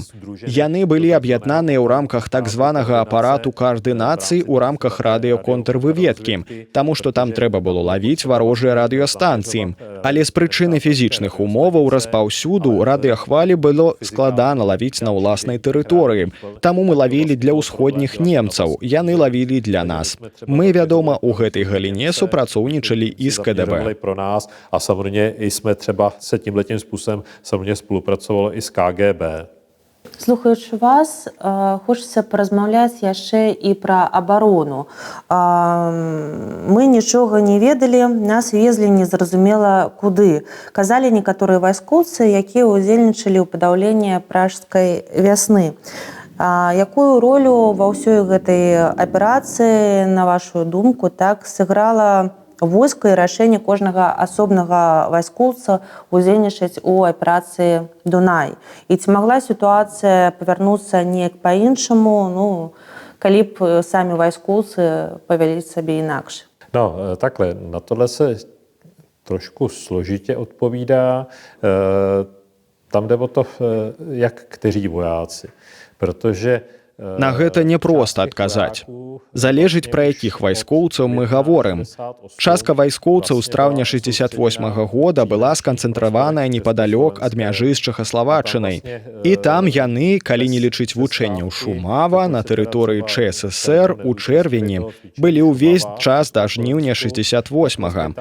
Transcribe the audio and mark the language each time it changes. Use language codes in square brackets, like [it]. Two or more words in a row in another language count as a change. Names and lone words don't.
[be] Яны былі аб'яднаныя ў рамках так званага апарату каардынацыі ў рамках радыёконтрвыведкі, таму што там трэба было лавіць варожыя радыёстанцыі. Але з прычыны фізічных умоваў распаўсюду радыёхвалі было складана лавіць на ўласнай тэрыторыі. Таму мы лавілі для ўсходніх немцаў, яны лавілі для нас. Мы, вядома, у гэтай галіне супрацоўнічалі і з КДБ. [cs] Pro nás a samozřejmě i jsme třeba se tímhletím způsobem samozřejmě spolupracovalo i s KGB. [be] Слухаючы вас, хочацца паразмаўляць яшчэ і пра абарону. Мы нічога не ведалі, нас везлі незразумела куды. Казалі некаторыя вайскоўцы, якія ўдзельнічалі ў падаўленні пражскай вясны. Якую ролю ва ўсёй гэтай аперацыі, на вашу думку, так сыграла войска і рашэнне кожнага асобнага вайскоўца ўдзельнічаць у аперацыі «Дунай»? І ці магла сітуацыя павярнуцца неяк па-іншаму, калі б самі вайскоўцы павялі сабе інакш? [cs] No, takhle, na tohle se trošku složitě odpovídá. Tam jde o to, jak kteří vojáci. Protože [be] На гэта непроста адказаць. Залежыць, пра якіх вайскоўцаў мы гаворым. Частка вайскоўцаў з траўня 68-го года была сканцэнтраваная непадалёк ад мяжы з Чэхаславаччынай. І там яны, калі не лічыць вучэнняў Шумава, на тэрыторыі ЧССР у чэрвені былі ўвесь час да жніўня 68-го.